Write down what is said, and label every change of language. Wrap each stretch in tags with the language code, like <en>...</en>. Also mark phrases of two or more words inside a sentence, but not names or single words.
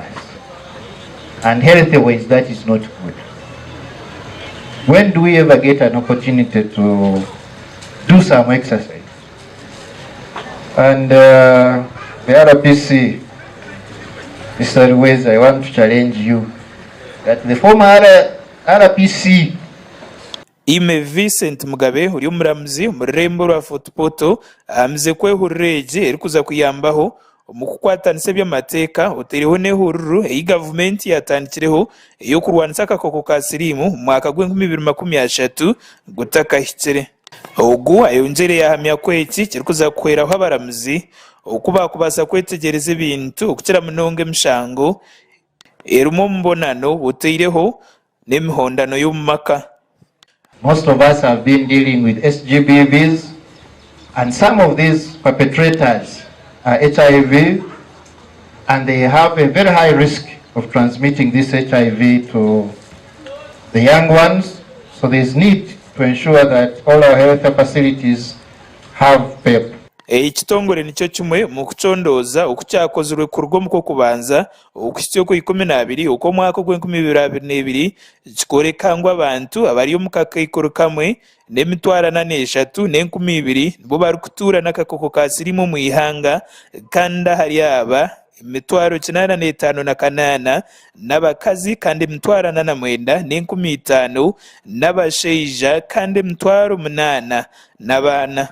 <en>And health-wise, that is not good. When do we ever get an opportunity to do some exercise? And the RPC, Mr. Ruiz, I want to challenge you that the former RPC</en> <ttj>Ime Vincent Mugabe uri omuramuzi mu rurembo rwa fortportal amize ko ehurire egi erikuza kuyambaho mu kukwatanisa eby'amateeka otaireho n'ehururu eyi gavumenti yatandikireho ey'okurwanisa akakooko ka siriimu mu mwaka gw'2023 gutakahikire. Ogu ayongyere yahamya ko eki kirikuza kuhweraho abaramuzi okuba bakubaasa kwetegereza ebintu okukira munonga emishango erimu omubonano otaireho n'emihondano y'omu maka.</ttj> <en>Most of us have been dealing with SGBVs, and some of these perpetrators are HIV, and they have a very high risk of transmitting this HIV to the young ones. So there's need to ensure that all our health facilities have PEP.</en> <ttj>Ekitongore nikyo kimwe mu kucondooza okukyakozirwe kuruga omu kwokubanza okuhikya okw'ikumi-na-abiri okw'omwaka gw'2022 kikoreka ngu abantu abari omu kakaikoro kamwe n'43,020 nibo barikutuura n'akakooko ka siriimu omu ihanga, kandi ahari aba 85,800 n'abakazi kandi 49,050 n'abashaija kandi 8,000 n'abaana.</ttj>